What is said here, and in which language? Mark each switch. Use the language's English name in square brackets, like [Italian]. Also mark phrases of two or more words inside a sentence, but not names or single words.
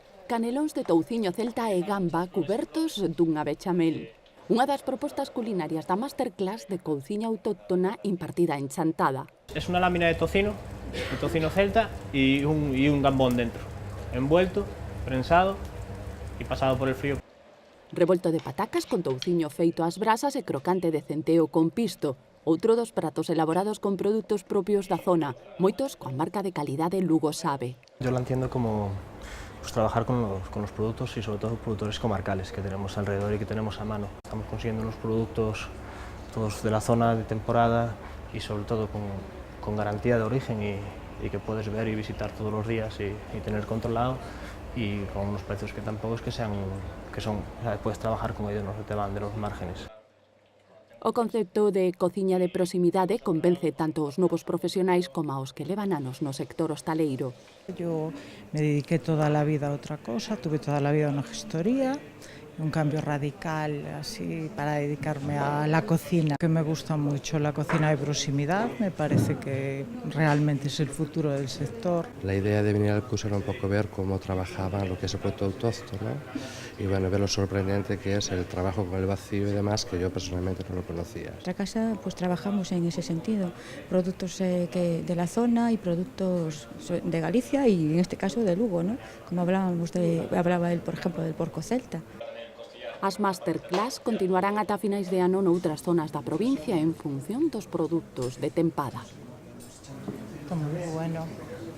[Galician] canelóns de touciño celta e gamba cubertos dunha bechamel. Unha das propostas culinarias da Masterclass de couciña autóctona impartida en Chantada. [Spanish] Es una lámina de tocino celta y un gambón dentro, envuelto, prensado y pasado por el frío. [Galician] Revolto de patacas con touciño feito ás brasas e crocante de centeo con pisto. Outro dos pratos elaborados con produtos propios da zona, moitos coa marca de calidade Lugo Sabe. [Spanish] Yo la entiendo como trabajar con los productos y sobre todo productores comarcales que tenemos alrededor y que tenemos a mano. Estamos consiguiendo unos productos todos de la zona de temporada y sobre todo con garantía de origen y que puedes ver y visitar todos los días y tener controlado, y con unos precios que tampoco es que son, o sea, puedes trabajar con ellos, no se te van de los márgenes. [Galician] O concepto de cociña de proximidade convence tanto os novos profesionais como aos que levan anos no sector hostaleiro. [Spanish] Yo me dediqué toda la vida a otra cosa, tuve toda la vida una gestoría, un cambio radical así para dedicarme a la cocina, que me gusta mucho la cocina de proximidad, me parece que realmente es el futuro del sector. La idea de venir al curso era un poco ver cómo trabajaban lo que es el producto autóctono y bueno, ver lo sorprendente que es el trabajo con el vacío y demás, que yo personalmente no lo conocía. En nuestra casa pues trabajamos en ese sentido, productos de la zona y productos de Galicia y en este caso de Lugo, ¿no? Como hablaba él, por ejemplo, del porco celta. [Galician] As Masterclass continuarán ata finais de ano noutras zonas da provincia en función dos produtos de tempada. [Spanish] Está muy bueno.